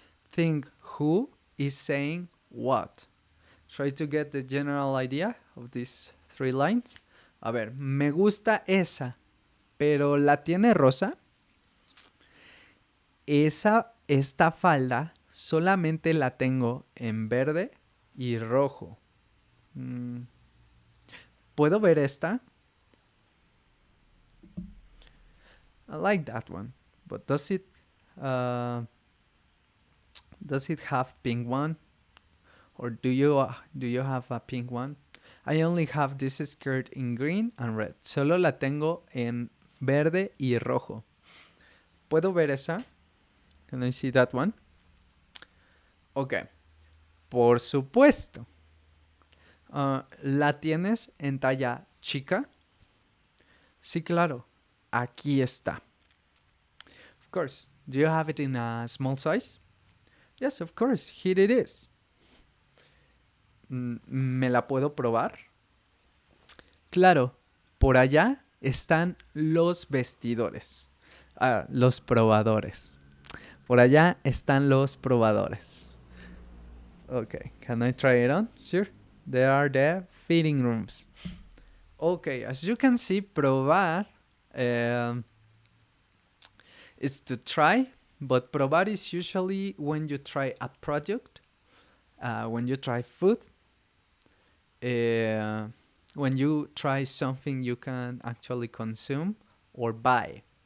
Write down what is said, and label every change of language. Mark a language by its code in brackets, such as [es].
[en] Think who is saying what. Try to get the general idea of these 3 lines. [es] A ver, me gusta esa, pero ¿la tiene rosa? Esta falda Solamente la tengo en verde y rojo. ¿Puedo ver esta? [en] I like that one. But uh, does it have pink one? Or do you have a pink one? I only have this skirt in green and red. [es] Solo la tengo en verde y rojo. ¿Puedo ver esa? [en] Can I see that one? Ok. [es] Por supuesto. ¿La tienes en talla chica? Sí, claro. Aquí está. [en] Of course. Do you have it in a small size? Yes, of course. Here it is. [es] ¿Me la puedo probar? Claro. Por allá están los vestidores. Los probadores. Por allá están los probadores. [en] Okay, can I try it on? Sure. There are the fitting rooms. Okay, as you can see, probar is to try, but probar is usually when you try a product, when you try food, when you try something you can actually consume or buy.